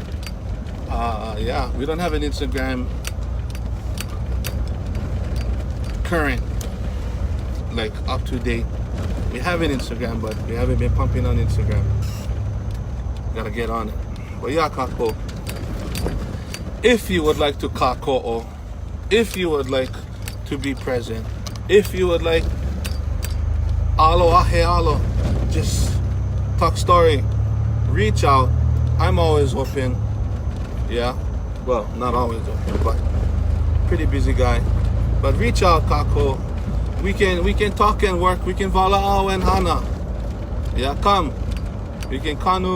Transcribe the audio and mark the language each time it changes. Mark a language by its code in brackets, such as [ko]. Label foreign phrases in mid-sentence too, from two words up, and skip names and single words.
[en] Yeah, we don't have an Instagram current, like up to date. We have an Instagram, but we haven't been pumping on Instagram. Gotta get on it. But yeah, kako. If you would like to kako'o, if you would like to be present, if you would like [haw] alo ahe alo, [en] just talk story, reach out. I'm always open. Yeah, well, not always open, but pretty busy guy. But reach out, kako. We can talk and work. We can vala'au and hana. Yeah, come. We can kanu.